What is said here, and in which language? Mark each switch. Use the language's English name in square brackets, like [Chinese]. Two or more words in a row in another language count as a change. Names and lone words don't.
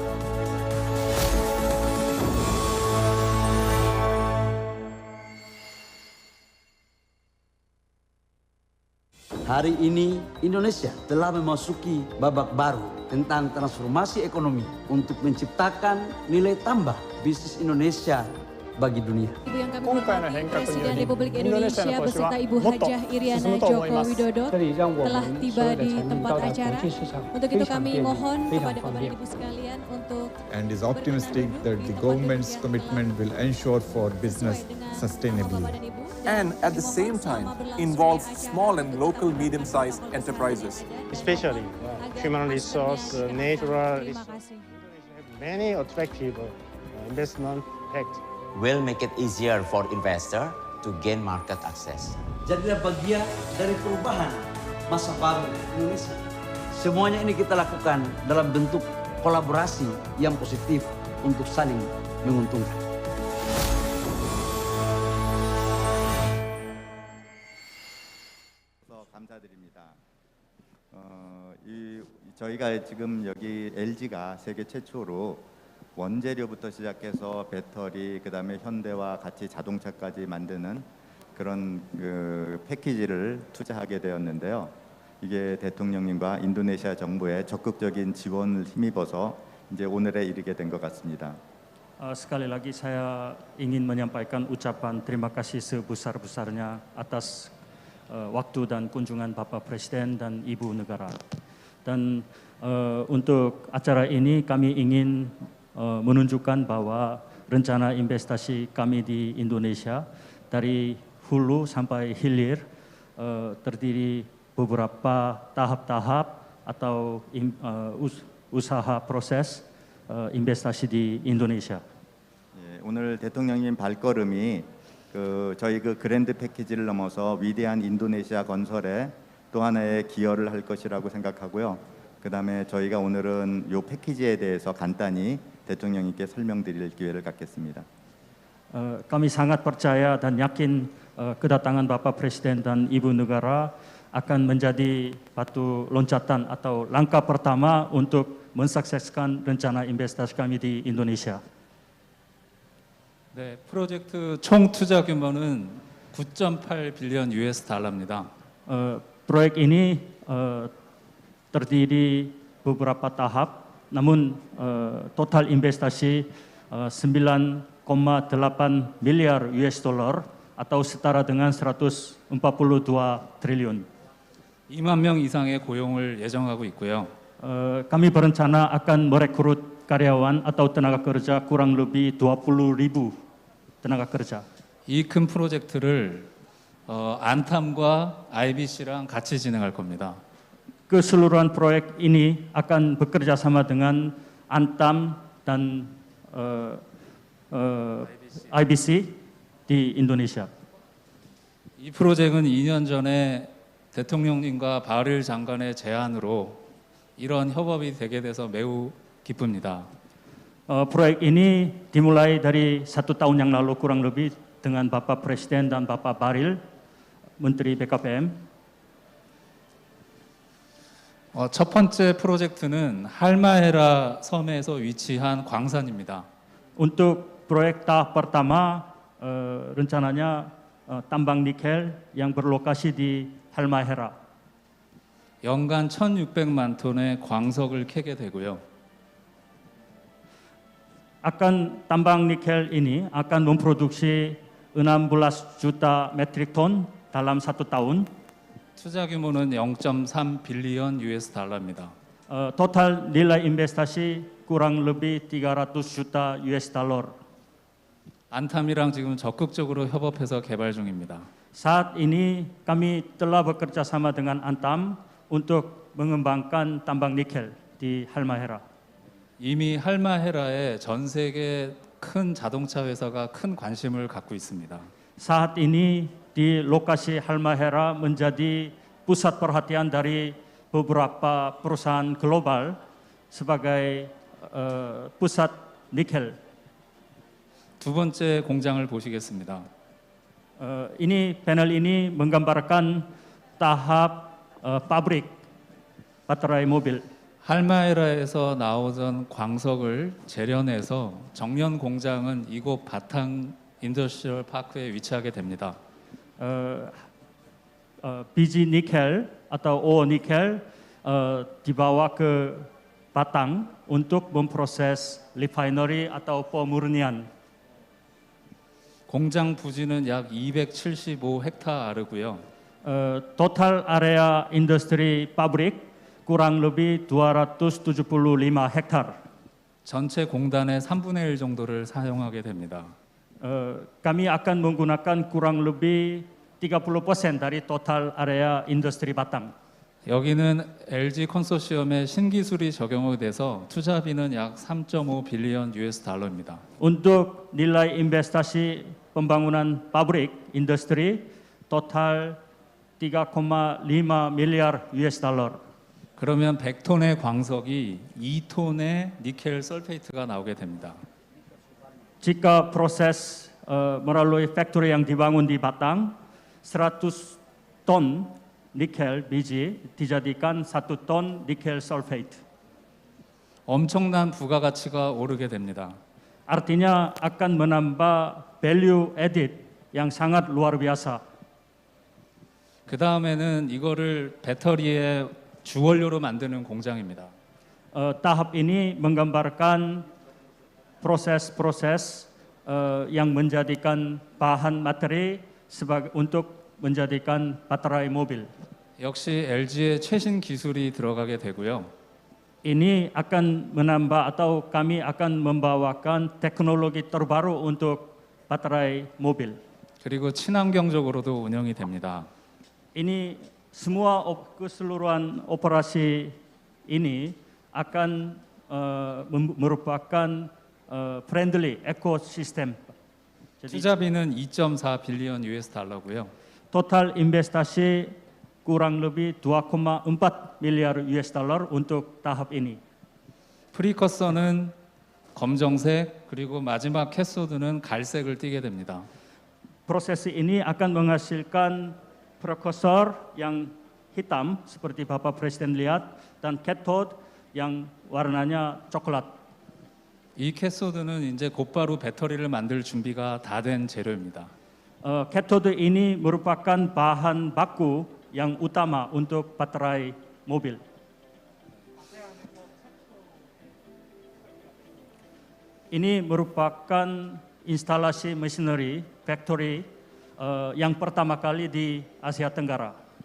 [Indonesian] Hari ini Indonesia telah memasuki babak baru tentang transformasi ekonomi untuk menciptakan nilai tambah bisnis Indonesia bagi dunia. Ibu yang kami hormati, Presiden Republik Indonesia beserta Ibu Hajah Iriana Joko Widodo telah tiba di tempat acara. Untuk itu kami mohon kepada Bapak dan Ibu sekalian untuk [English] And is optimistic that the government's commitment will ensure for business sustainability. And at the same time involve small and local medium-sized enterprises. Especially human resource, natural [Indonesian] terima [English] resource. [Indonesian] kasih. [English] Indonesia have many attractive investment packages. Will make it easier for investor to gain market access. [Indonesian] Jadilah bagian dari perubahan masa baru Indonesia. Semuanya ini kita lakukan dalam bentuk kolaborasi yang positif untuk saling menguntungkan. [Korean] 감사드립니다. 저희가 지금 여기 LG가 세계 최초로 원재료부터 시작해서 배터리, 그다음에 현대와 같이 자동차까지 만드는 그런 패키지를 투자하게 되었는데요. 이게 대통령님과 인도네시아 정부의 적극적인 지원을 힘입어서 이제 오늘에 이르게 된 것 같습니다. [Indonesian] Sekali lagi saya ingin menyampaikan ucapan terima kasih sebesar-besarnya atas waktu dan kunjungan Bapak Presiden dan Ibu Negara. Dan untuk acara ini kami ingin menunjukkan bahwa rencana investasi kami di Indonesia dari hulu sampai hilir terdiri beberapa tahap-tahap atau usaha proses investasi di Indonesia. [Korean] 예, 오늘 대통령님 발걸음이 저희 그랜드 패키지를 넘어서 위대한 인도네시아 건설에 또 하나의 기여를 할 것이라고 생각하고요. 그다음에 저희가 오늘은 이 패키지에 대해서 간단히 대통령님께 설명드릴 기회를 갖겠습니다. [Indonesian] Kami sangat percaya dan yakin kedatangan Bapak Presiden dan Ibu Negara akan menjadi batu loncatan atau langkah pertama untuk mensukseskan rencana investasi kami di Indonesia. [Korean] 네, 프로젝트 총 투자 규모는 9.8 [English] billion US [Korean] 달러입니다. [Indonesian] Proyek ini terdiri beberapa tahap, namun total investasi 9,8 miliar [English] US dollar [Indonesian] atau setara dengan 142 triliun. [Korean] 2만 명 이상의 고용을 예정하고 있고요. [Indonesian] Kami berencana akan merekrut karyawan atau tenaga kerja kurang lebih 20.000 tenaga kerja. [Korean] 이 큰 프로젝트를 안탐과 IBC랑 같이 진행할 겁니다. [Indonesian] Keseluruhan proyek ini akan bekerja sama dengan Antam dan IBC di Indonesia. [Korean] 이 프로젝트는 2년 전에 대통령님과 바릴 장관의 제안으로 이런 협업이 되게 돼서 매우 기쁩니다. [Indonesian] Proyek ini dimulai dari 1 tahun yang lalu kurang lebih dengan Bapak Presiden dan Bapak Bahlil, Menteri BKPM. [Korean] 첫 번째 프로젝트는 할마헤라 섬에서 위치한 광산입니다. [Indonesian] Untuk proyek tahap pertama rencananya tambang nikel yang berlokasi di Halmahera. [Korean] 연간 1,600만 톤의 광석을 캐게 되고요. [Indonesian] Akan tambang nikel ini akan memproduksi 16 juta metrik ton dalam 1 tahun. [Korean] 투자 규모는 0.3 [English] billion US [Korean] 달러입니다. [Indonesian] Total nilai investasi kurang lebih 300 juta [English] US dollar. [Korean] 안탐이랑 지금 적극적으로 협업해서 개발 중입니다. [Indonesian] Saat ini kami telah bekerja sama dengan Antam untuk mengembangkan tambang nikel di Halmahera. [Korean] 이미 할마헤라에 전 세계 큰 자동차 회사가 큰 관심을 갖고 있습니다. [Indonesian] Saat ini di lokasi Halmahera menjadi pusat perhatian dari beberapa perusahaan global sebagai pusat nikel. [Korean] 두 번째 공장을 보시겠습니다. [Indonesian] Ini panel ini menggambarkan tahap pabrik baterai mobil. [Korean] 할마헤라에서 나오던 광석을 재련해서 정년 공장은 이곳 바탕 인더스트리얼 파크에 위치하게 됩니다. [Indonesian] Biji nikel atau ore nikel dibawa ke Batang untuk memproses refinery atau pemurnian. [Korean] 공장 부지는 약 275 헥타르고요. [Indonesian] Total area industri pabrik kurang lebih 275 hektar. [Korean] 전체 공단의 3분의 1 정도를 사용하게 됩니다. [Indonesian] Kami akan menggunakan kurang lebih 30% dari total area industri Batang. [Korean] 여기는 LG 컨소시엄의 신기술이 적용이 돼서 투자비는 약 3.5 [English] billion US [Korean] 달러입니다. [Indonesian] Untuk nilai investasi pembangunan pabrik industri total 3,5 miliar [English] US dollar. [Korean] 그러면 100톤의 광석이 2톤의 니켈 설페이트가 나오게 됩니다. [Indonesian] Jika proses melalui factory yang dibangun di Batang, 100 ton nikel biji dijadikan 1 ton nikel sulfate. [Korean] 엄청난 부가가치가 오르게 됩니다. [Indonesian] Artinya akan menambah [English] value added [Indonesian] yang sangat luar biasa. [Korean] 그 다음에는 이거를 배터리의 주원료로 만드는 공장입니다. [Indonesian] Tahap ini menggambarkan proses-proses yang menjadikan bahan materi untuk menjadikan baterai mobil. [Korean] 역시 LG의 최신 기술이 들어가게 되고요. [Indonesian] Ini akan menambah atau kami akan membawakan teknologi terbaru untuk baterai mobil. [Korean] 그리고 친환경적으로도 운영이 됩니다. [Indonesian] Ini semua keseluruhan operasi ini akan merupakan friendly ekosistem. [Korean] 투자비는 2.4 [English] billion US [Korean] 달러고요. [Indonesian] Total investasi kurang lebih 2,4 miliar [English] US dollar [Indonesian] untuk tahap ini. [Korean] 프리커서는 검정색 그리고 마지막 캐소드는 갈색을 띠게 됩니다. [Indonesian] Proses ini akan menghasilkan prekursor yang hitam seperti Bapak Presiden lihat dan cathode yang warnanya coklat. [Korean] 이 캐소드는 이제 곧바로 배터리를 만들 준비가 다 된 재료입니다. [Indonesian] Cathode ini merupakan bahan baku yang utama untuk baterai mobil. Ini merupakan instalasi [English] machinery factory [Indonesian] yang pertama kali di Asia Tenggara.